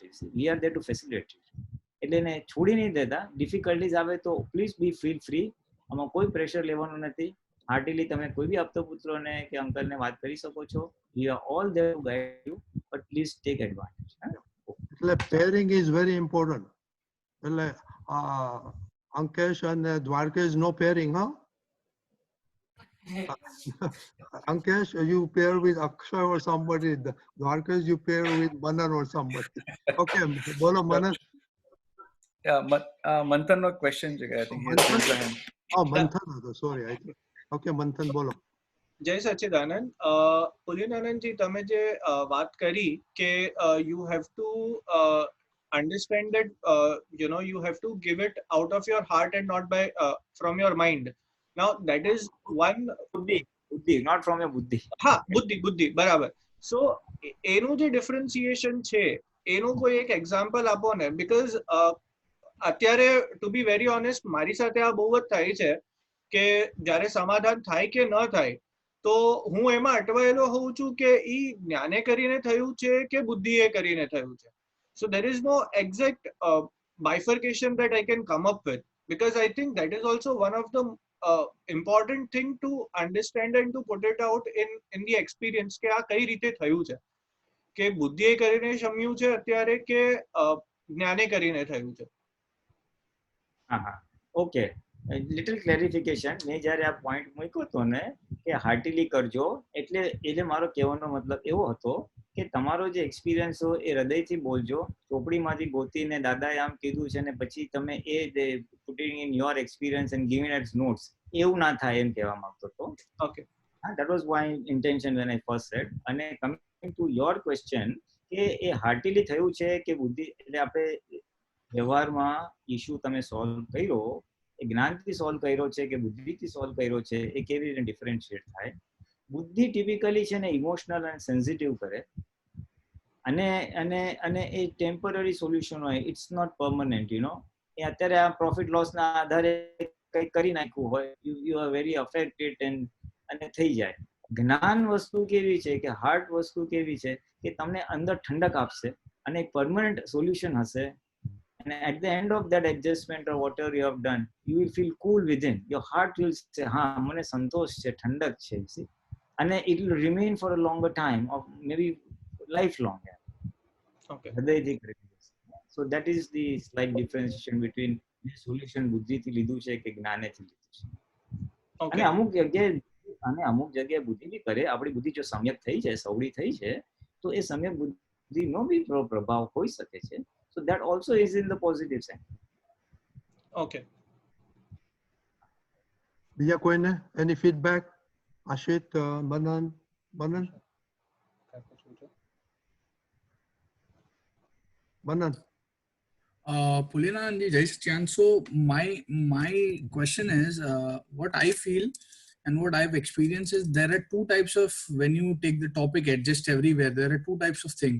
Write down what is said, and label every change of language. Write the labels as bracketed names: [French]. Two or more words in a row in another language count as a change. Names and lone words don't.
[English] we are there to facilitate. [Gujarati] એટલે એને છોડી નહીં દેતા. ડિફિકલ્ટીઝ આવે તો [English] please be feel free, [Gujarati] આમાં કોઈ પ્રેશર લેવાનું નથી. હાર્ટીલી તમે કોઈ બી આપતો પુત્રોને કે અંકલને વાત કરી શકો છો. [English] we are all there to guide you, but please take advantage. એટલે pairing is very important. [Gujarati] એટલે અંકેશ અને દ્વારકેશ [English] no pairing, huh? Ankesh, you pair with Akshay or somebody. Dwarkesh, you pair with Manan or somebody. [Gujarati] Okay, bolo Manan. [English] Yeah, Manthan no question છે I think. Manthan? Oh, Manthan હતો, sorry. Okay, Manthan બોલો. [Gujarati] જય સચ્ચિદાનંદ. પુલિનાનંદજી, તમે જે વાત કરી કે [English] you have to understand that you have to give it out of your heart and not by from your mind. Now that is one બુદ્ધિ, not from your બુદ્ધિ. [Gujarati] હા, બુદ્ધિ બરાબર. સો એનું જે ડિફરન્સિએશન છે એનું કોઈ એક એક્ઝામ્પલ આપો ને. બીકોઝ અત્યારે [English] to be very honest [Gujarati] મારી સાથે આ બહુ જ થાય છે કે જ્યારે સમાધાન થાય કે ન થાય તો હું એમાં અટવાયેલો હોઉં છું કે ઈ જ્ઞાને કરીને થયું છે કે બુદ્ધિએ કરીને થયું છે. [English] સો there is no exact bifurcation that I can come up with, because I think that is also one of the important thing to understand and to put it out in the experience [Gujarati] કે આ કઈ રીતે થયું છે, કે બુદ્ધિએ કરીને શમ્યું છે અત્યારે કે જ્ઞાને કરીને થયું છે. [English] હા, okay, little clarification. [Gujarati] મેં જ્યારે આ પોઈન્ટ મૂક્યો હતો ને કે હાર્ટીલી કરજો, એટલે મારો કહેવાનો મતલબ એવો હતો કે તમારો જે એક્સપિરિયન્સ હોય એ હૃદયથી બોલજો. ચોપડીમાંથી ગોતીને દાદાએ આમ કીધું છે ને પછી તમે એ [English] putting in your experience and giving it notes, [Gujarati] એવું ના થાય એમ કહેવા માંગતો હતો. [English] ઓકે, that was my intention when I first said. [Gujarati] અને [English] coming to your question [Gujarati] કે એ હાર્ટીલી થયું છે કે બુદ્ધિ, એટલે આપણે વ્યવહારમાં ઇશ્યુ તમે સોલ્વ કર્યો એ જ્ઞાનથી સોલ્વ કર્યો છે કે બુદ્ધિથી સોલ્વ કર્યો છે, એ કેવી રીતે ડિફરન્શિએટ થાય. બુદ્ધિ ટિપિકલી છે ને ઇમોશનલ અને સેન્સિટિવ કરે, અને એ ટેમ્પરરી સોલ્યુશન હોય, [English] it's not permanent. [Gujarati] એ અત્યારે આ પ્રોફિટ લોસના આધારે કંઈક કરી નાખ્યું હોય, [English] you are very affected [Gujarati] અને થઈ જાય. જ્ઞાન વસ્તુ કેવી છે કે હાર્ટ વસ્તુ કેવી છે કે તમને અંદર ઠંડક આપશે અને એક પરમનન્ટ સોલ્યુશન હશે. [English] And at the end of that adjustment or whatever you have done, you will feel cool within. Your heart will say, ha, [Gujarati] મને સંતોષ છે, ઠંડક છે. [English] See? And it will remain for a longer time, or maybe lifelong. okay. So that is the slight differentiation between the solution [Gujarati] બુદ્ધિથી લીધું છે કે જ્ઞાનેથી લીધું છે. અને અમુક જગ્યાએ બુદ્ધિ બી કરે. આપણી બુદ્ધિ જો સમ્યક થઈ છે, સવડી થઈ છે, તો એ સમ્યક બુદ્ધિનો બી પ્રભાવ હોઈ શકે છે. [English] So that also is in the positive side. Okay. [Gujarati] બીજા કોઈને [English] any feedback? [Gujarati] Ashit, Manan? Pulinanandji, Jai Sachin. [English] So my question is, what I feel and what I've experienced is there are two types of, when you take the topic adjust everywhere, there are two types of things.